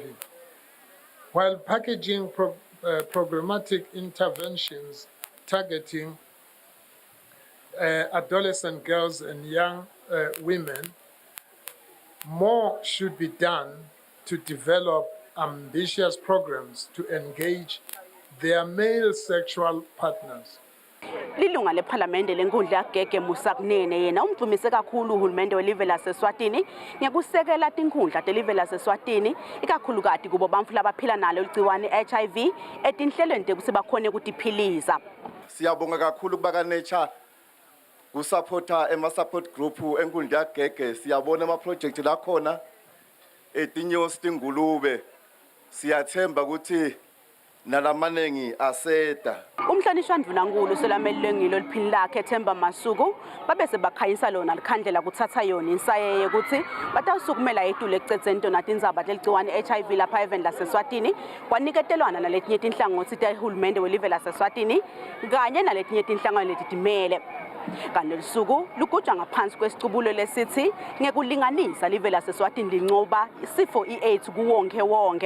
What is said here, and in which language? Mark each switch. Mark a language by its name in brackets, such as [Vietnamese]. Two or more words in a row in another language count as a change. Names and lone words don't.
[English] While packaging programmatic interventions targeting adolescent girls and young women, more should be done to develop ambitious programs to engage their male sexual partners. [Swati] Lilunga lePhalamende lenkundla yakugege Musakunene yena umdumise kakhulu uhulumende welive laseSwatini ngekusekela tinkhundla telive laseSwatini ikakhulukati kubo bamfu labaphila nalo ligciwane HIV etinhlelweni tekuthi bakhone ukutiphilisa. Siyabonga kakhulu kuba Nature kusupporta ema-support group enkundla yakugege. Siyabona ama-project lakhona etinyosi tingulube. Siyathemba ukuthi nalamanengi aseda. Umhlonishwa Ndvunankulu selamelelwe ngilo liphini lakhe Themba Masuku babese bakhanyisa lona likhandlela kuthatha yona insayeye ukuthi batawusukumela etulu ekucedzeni tona tindzaba teligciwane HIV lapha eveni laseSwatini kwaniketelwana naletinye tinhlangothi tehulumende welive laseSwatini kanye naletinye tinhlangano letitimele. Kanti lisuku lugujwa ngaphansi kwesicubulo lesithi ngekulinganisa live laseSwatini lincoba isifo i-AIDS kuwonke wonke.